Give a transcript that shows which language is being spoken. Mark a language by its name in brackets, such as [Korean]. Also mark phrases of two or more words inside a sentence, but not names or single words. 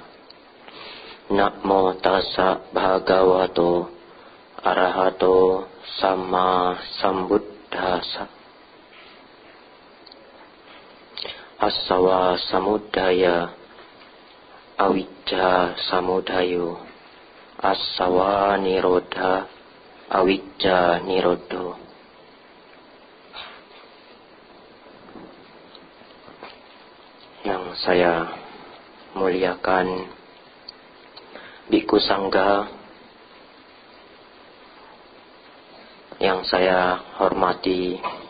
[Pali] Namo tassa bhagavato arahato sama sambuddhassa. Asawa samudaya awicca samudayo, asawa nirodha awicca nirodho. [Indonesian] Yang saya muliakan Bhikkhu Sangha, yang saya hormati